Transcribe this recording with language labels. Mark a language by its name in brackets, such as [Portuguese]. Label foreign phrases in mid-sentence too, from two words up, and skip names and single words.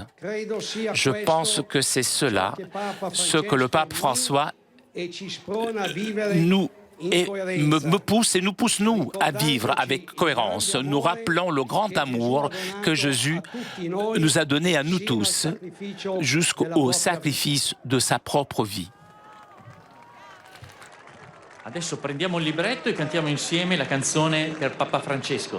[French] Je pense que c'est cela, ce que le pape François me pousse et nous pousse, nous, à vivre avec cohérence. Nous rappelons le grand amour que Jésus nous a donné à nous tous, jusqu'au sacrifice de sa propre vie. [Italian] Adesso prendiamo il libretto e cantiamo insieme la canzone per Papa Francesco.